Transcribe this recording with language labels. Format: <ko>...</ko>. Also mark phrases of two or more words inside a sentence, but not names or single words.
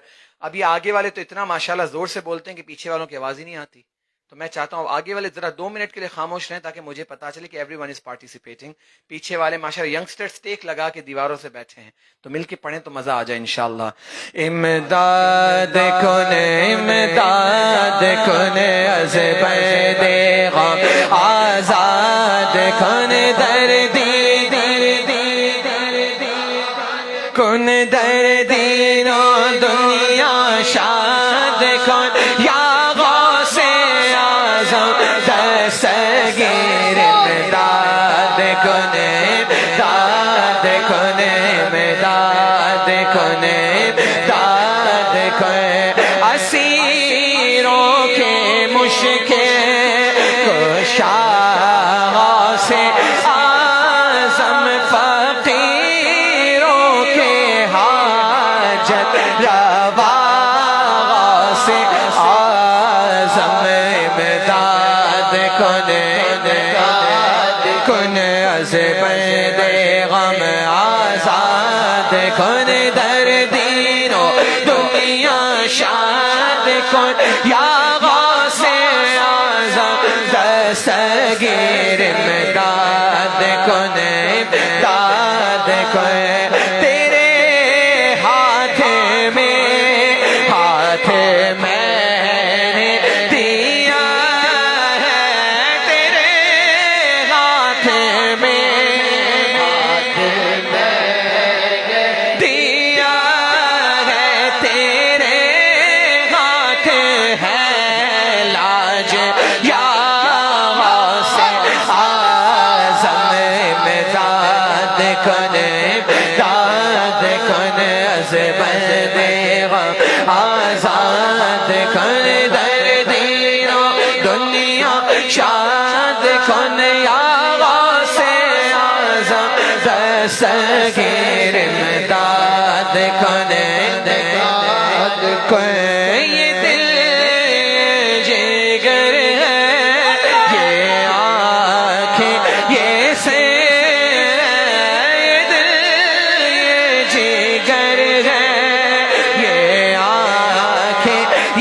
<ur>اب یہ آگے والے تو اتنا ماشاءاللہ زور سے بولتے ہیں کہ پیچھے والوں کی آواز ہی نہیں آتی، تو میں چاہتا ہوں آگے والے ذرا 2 منٹ کے لیے خاموش رہیں تاکہ مجھے پتا چلے کہ</ur> <en>everyone is participating.</en> <ur>پیچھے والے ماشاءاللہ ینگسٹر اسٹیک لگا کے دیواروں سے بیٹھے ہیں، تو مل کے پڑھیں تو مزہ آ جائے انشاءاللہ۔</ur> <fa>امداد کن امداد کن از بید غم آزاد کن دردی کن دردی و دنیا شاد کن یا غوث اعظم دستگیر امداد کن امداد کن امداد کن امداد کن</fa> <ur>اسیروں کے مشکل کشا غوث اعظم فقیروں کے حاجت روا غوث اعظم امداد</ur> <fa>کن امداد کن از بید غم آزاد کن دردین و دنیا شاد کن یا غوث اعظم دستگیر امداد کن امداد کن</fa> <ur>تیرے ہاتھ میں نے دیا ہے تیرے ہاتھ میں دیا ہے تیرے ہاتھ ہے لاج یا غوث اعظم امداد</ur> <fa>کن امداد کن از بید غم آزاد کن دردی و دنیا شاد کن یا غوث اعظم دستگیر امداد کن امداد کن</fa> <ur>یہ دل جگر ہے یہ آنکھیں یہ سے یہ دل یہ جگر ہے یہ آنکھیں</ur>